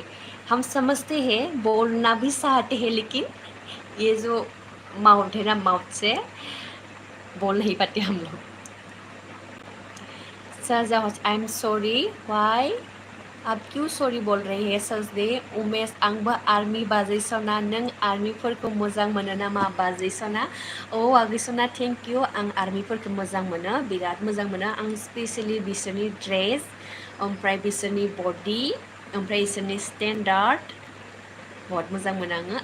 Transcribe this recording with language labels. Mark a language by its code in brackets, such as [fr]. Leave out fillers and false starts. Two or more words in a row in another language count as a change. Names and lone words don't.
[hi] हम समझते हैं, बोलना भी चाहते हैं, लेकिन ये जो माउथ है ना, माउथ से बोल नहीं पाते हम लोग. [en] sir I am sorry, [hi] वाई, आप क्यों सॉरी बोल रहे हैं सजदे. उमेश, [brx] आंबो आर्मी बाजैसना, नों आर्मीफोरखौ मोजां मोनो नामा बाजैसना. औ आगैसना, [en] thank you. [brx] आं आर्मीफोरखौ मोजां मोनो, बिराद मोजां मोनो. आं स्पेशलि बिसोरनि ड्रेस, ओमफ्राय बिसोरनि बडि, ओमफ्राय बिसोरनि स्टेन्डार्ड बहुत मोजां मोनो आङो.